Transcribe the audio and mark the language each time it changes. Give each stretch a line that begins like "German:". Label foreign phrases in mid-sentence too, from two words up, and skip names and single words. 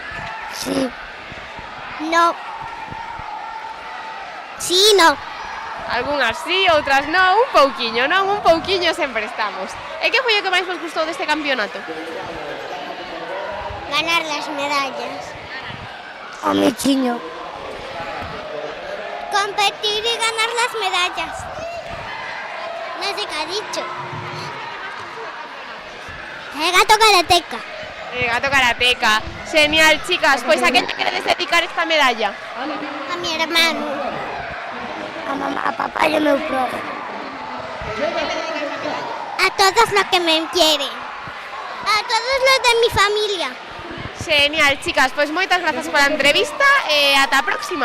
Spanish: Sí. Sí. No. Sí, no.
Galician: Algunhas sí, outras non, un pouquiño, non? Un pouquiño sempre estamos. E que foi o que máis vos gustou deste campeonato?
Spanish: Ganar las medallas. O Michiño. Competir y ganar las medallas. No sé qué ha dicho. El gato karateca. El gato karateca.
Galician: Genial, chicas. Pois a quen lle queredes dedicar esta medalla?
Spanish: A mi hermano. A mamá, a papá y a meu profe. A todos los que me quieren. A todos los de mi familia.
Galician: Genial, chicas. Pois moitas grazas pola entrevista e ata a próxima.